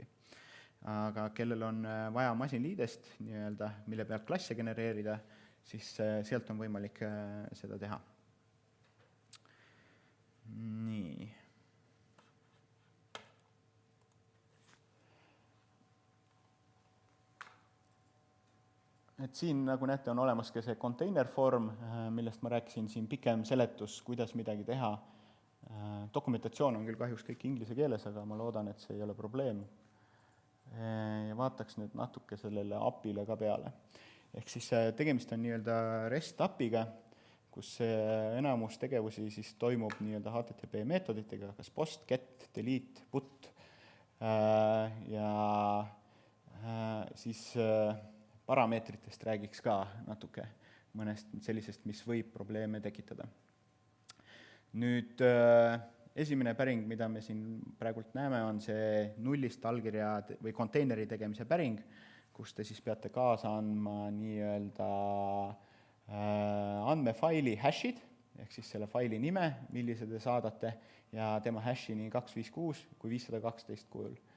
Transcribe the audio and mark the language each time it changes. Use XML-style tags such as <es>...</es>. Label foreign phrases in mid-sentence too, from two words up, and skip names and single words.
<et>Aga kellel on vaja masinliidest, nii-öelda, mille pealt klasse genereerida, siis sealt on võimalik seda teha. Nii. Et siin, nagu näete, on olemas ka see</et> <en>container form,</en> <et>millest ma rääkisin, siin pikem seletus, kuidas midagi teha. Dokumentatsioon on küll kahjuks kõik inglise keeles, aga ma loodan, et see ei ole probleem. Ja vaataks nüüd natuke sellele API-le ka peale. Ehk siis tegemist on nii-öelda REST API-ga, kus enamus tegevusi siis toimub nii-öelda HTTP meetoditega, kas post, get, delete, put ja siis parameetritest räägiks ka natuke mõnest sellisest, mis võib probleeme tekitada. Nüüd esimene päring, mida me siin praegult näeme, on see nullist allkirja või konteineri tegemise päring, kus te siis peate kaasa andma nii-öelda andmefaili hashid, ehk siis selle faili nime, millise te saadate, ja tema hashi nii 256 kui 512 kujul.</et>